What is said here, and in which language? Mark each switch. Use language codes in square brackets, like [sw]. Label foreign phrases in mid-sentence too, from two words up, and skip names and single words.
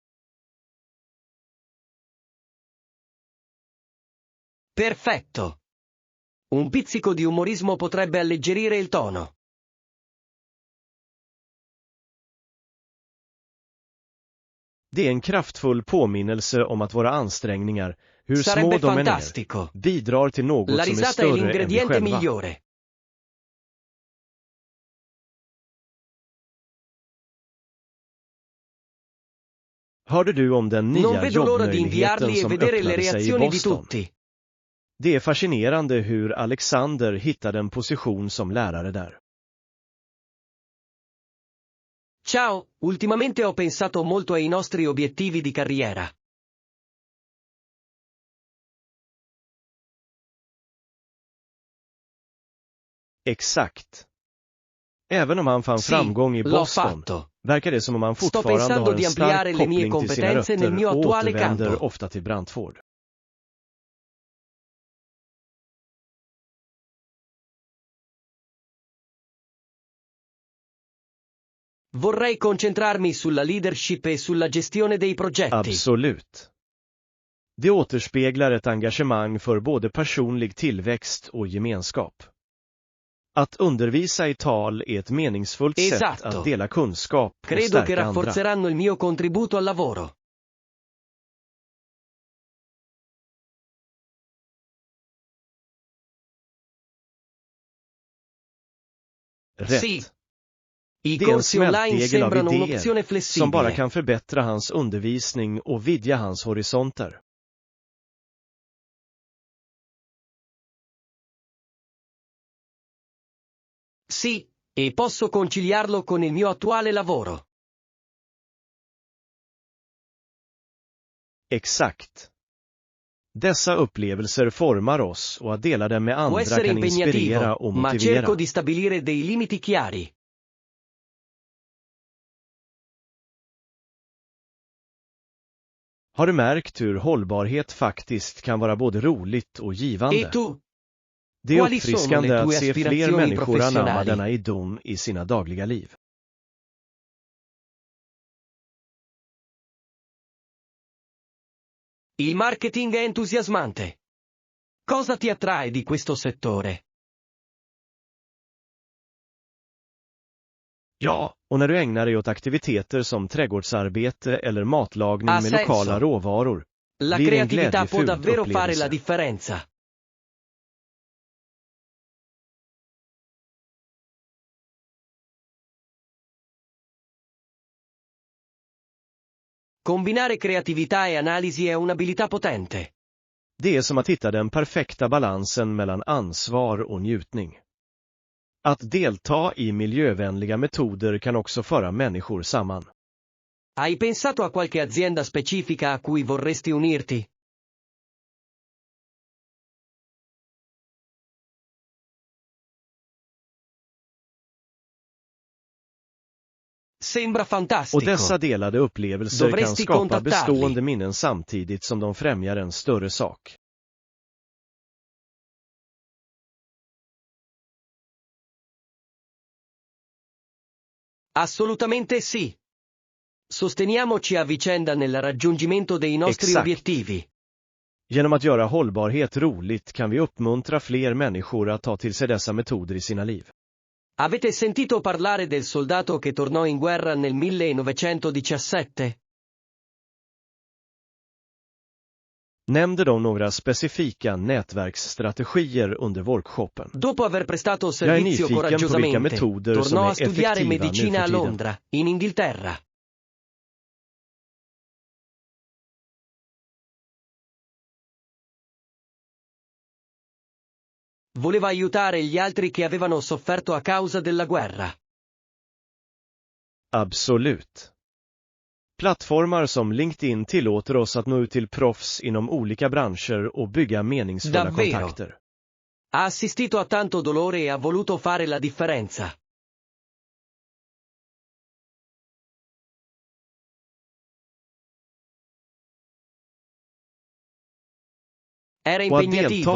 [it] Perfetto. Un pizzico di umorismo potrebbe alleggerire il tono. [sv] Det är en kraftfull påminnelse om att våra ansträngningar, hur små [it] Sarebbe [sv] de än är, [it] fantastico. [sv] bidrar till något [it] La [sv] som är [it] risata è [sv] större än vi [it] l'ingrediente [sv] själva. [it] migliore. [sv] Hörde du om den [it] Non [sv] nya [it] vedo l'ora di [sv] jobbmöjligheten [it] inviarli e [sv] som [it] vedere le [sv] öppnade sig i [it] reazioni di [sv] Boston? [it] tutti. [sv] Det är fascinerande hur Alexander hittade en position som lärare där. [it] Ciao, ultimamente ho pensato molto ai nostri obiettivi di carriera. [sv] Exakt. Även om han fann [it] Sì, [sv] framgång i [it] l'ho [sv] Boston, [it] fatto. [sv] verkar det som om han [it] Sto [sv] fortfarande [it] pensando [sv] har [it] di [sv] en [it] ampliare [sv] stark [it] le mie [sv] koppling till sina [it] competenze nel [sv] rötter [it] mio [sv] och [it] attuale [sv] återvänder [it] campo. [sv] ofta till Brantford. [it] Vorrei concentrarmi sulla leadership e sulla gestione dei progetti. [sv] Absolut. Det återspeglar ett engagemang för både personlig tillväxt och gemenskap. Att undervisa i tal är ett meningsfullt sätt [it] Esatto. [sv] att dela kunskap och [it] Credo che [sv] stärka andra. [it] rafforzeranno il mio contributo al lavoro. Sì. [sv] Rätt. [it] I [sv] Det är en [it] corsi online [sv] smältdegel av [it] sembrano [sv] idéer [it] un'opzione [sv] som bara [it] flessibile. [sv] kan förbättra hans undervisning och vidga hans horisonter. [it] Sì, e posso conciliarlo con il mio attuale lavoro. [sv] Exakt. Dessa upplevelser formar oss och att dela dem med [it] Può [sv] andra [it] essere [sv] kan inspirera [it] impegnativo, [sv] och [it] ma [sv] motivera. [it] cerco di stabilire dei limiti chiari. [sv] Har du märkt hur hållbarhet faktiskt kan vara både roligt och [it] E [sv] givande? [it] tu? [sv] Det är [it] Quali sono [sv] uppfriskande [it] le [sv] att [it] tue [sv] se fler [it] aspirazioni [sv] människor anamma [it] professionali? [sv] denna idom i sina dagliga liv. [it] Il marketing è entusiasmante. Cosa ti attrae di questo settore? [sv] Ja, och när du ägnar dig åt aktiviteter som trädgårdsarbete eller matlagning [it] Ha [sv] med [it] senso. [sv] lokala råvaror, [it] La [sv] blir det en [it] creatività può [sv] glädjefylld [it] davvero fare la [sv] upplevelse. [it] differenza. Combinare creatività e analisi è un'abilità potente. [sv] Det är som att hitta den perfekta balansen mellan ansvar och njutning. Att delta i miljövänliga metoder kan också föra människor samman. [it] Hai pensato a qualche azienda specifica a cui vorresti unirti? Sembra [sv] Och [it] fantastico. [sv] dessa delade upplevelser kan [it] Dovresti [sv] skapa [it] contattarli. [sv] bestående minnen samtidigt som de främjar en större sak. [it] Assolutamente sì. Sosteniamoci a vicenda nel raggiungimento dei nostri [sv] Exakt. [it] obiettivi. [sv] Genom att göra hållbarhet roligt kan vi uppmuntra fler människor att ta till sig dessa metoder i sina liv. [it] Avete sentito parlare del soldato che tornò in guerra nel 1917? [sv] Nämnde de några specifika nätverksstrategier under workshopen? [it] Dopo aver prestato [sv] är [it] servizio [sv] nyfiken på vilka [it] coraggiosamente, [sv] metoder som [it] tornò [sv] är [it] a studiare [sv] effektiva [it] medicina a [sv] nu för tiden. [it] Londra, in Inghilterra. Voleva aiutare gli altri che avevano sofferto a causa della guerra. [sv] Absolut. Plattformar som LinkedIn tillåter oss att nå ut till proffs inom olika branscher och bygga meningsfulla [it] Davvero. [sv] kontakter. [it] Ha assistito a tanto dolore e ha voluto fare la differenza. Era [sv] Och att [it] impegnativo,